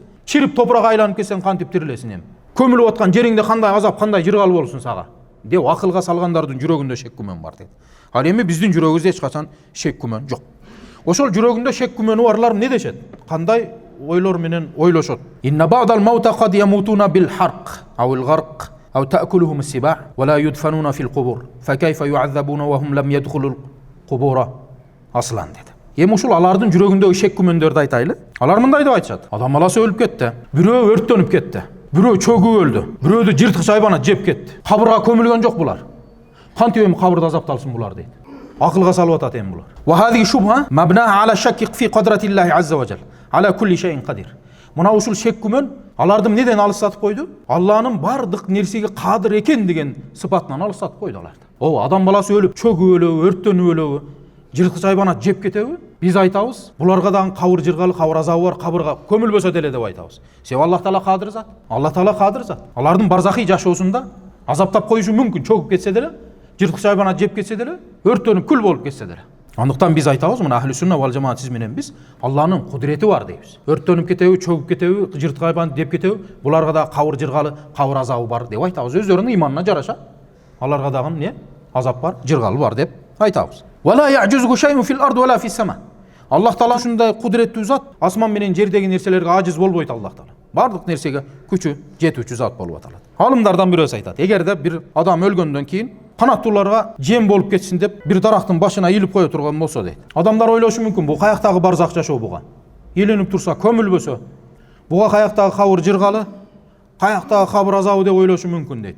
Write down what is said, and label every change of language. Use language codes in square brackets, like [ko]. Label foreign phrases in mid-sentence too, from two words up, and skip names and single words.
[ky] Чирип топуракка айланып кетсең кантип тирилесиң эми? Көмүлүп аткан жериңде кандай азап, кандай жыргалы болсун сага? Деп акылга салгандардын жүрөгүндө шек күмөн бар дейт. Ал эми биздин жүрөгүбүздө эч качан шек күмөн жок. Ошол жүрөгүндө шек күмөнү барлар эмне дешет? Кандай ойлор менен ойлошот? [ar] إن بعد الموت قد يموتون بالحرق أو الغرق أو تأكلهم السباع ولا يدفنون في القبور. فكيف يعذبون وهم لم يدخلوا القبور أصلا деди. [ky] Эми ушул алардын жүрөгүндөгү шек күмөндөрдү айтайлы. Алар мындай деп айтышат. Адам баласы өлүп кетти. Бирөө өрттөнүп кетти. Бирөө чөгүп өлдү. Бирөөдү жырткыч айбанат жеп кетти. Кабырга көмүлгөн жок булар. Кантип эми кабырда азапталсын булар дейт. Акылга салып атат эми булар. [ar] وهذه الشبهة مبناها على الشك في قدرة الله عز وجل على كل شيء قدير. [ky] Мына ушул шек күмөн аларды эмнеден алыстатып койду? Алланын бардык нерсеге кадыр экен деген сыпатынан алыстатып койду аларды. О, адам баласы өлүп, чөгүп өлөбү, өрттөнүп өлөбү, жырткыч айбанат жеп кетеби? Биз айтабыз, буларга дагы кабыр жыргалы, кабыр азабы бар, кабырга көмүлбөсө деле деп айтабыз. Себеби Аллах Таала кадыр зат. Аллах Таала кадыр зат. Алардын барзахи жашоосунда азаптап коюшу мүмкүн, чөгүп кетсе деле, жырткыч айбанат жеп кетсе деле, өрттөнүп күл болуп кетсе деле. Андыктан биз айтабыз, мына [ar] أهل السنة والجماعة [ky] сиз менен биз Алланын кудурети бар дейбиз. Өрттөнүп кетеби, чөгүп кетеби, жырткыч айбанат жеп кетеби, буларга да кабыр жыргалы, кабыр азабы бар деп айтабыз. Өздөрүнүн иманына жараша аларга дагы эмне? Азап бар, жыргалы бар деп айтабыз. [ar] ولا يعجز شيء في الأرض ولا في السماء. [ky] Аллах Таала ушундай кудуреттүү зат, асман менен жердеги нерселерге ажиз болбойт Аллах Таала. Бардык нерсеге күчү жетүүчү зат болуп аталат. Алымдардан бирөөсү айтат, эгерде бир адам өлгөндөн кийин канаттууларга жем болуп кетсин деп бир дарактын башына илип кое турган болсо дейт. Адамдар ойлошу мүмкүн, бул каяктагы барзак жашоо буга. Илинип турса, көмүлбөсө, буга каяктагы кабыр жыргалы, каяктагы кабыр азабы деп ойлошу мүмкүн дейт.